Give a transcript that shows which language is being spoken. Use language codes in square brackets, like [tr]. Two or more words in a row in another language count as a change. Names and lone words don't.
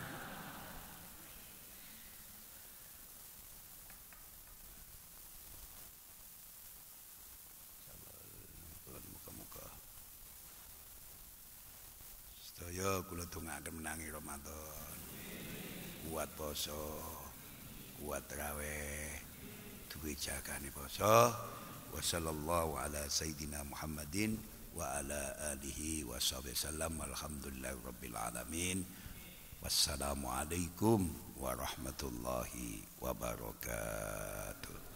[jv] Muga-muga sedaya kula dongaaken menangi Ramadan. Kuat poso, kuat traweh, duwe jagane poso. [ar] وصلى الله على سيدنا محمد وعلى آله وصحبه وسلم. الحمد لله رب العالمين. والسلام عليكم ورحمة الله وبركاته.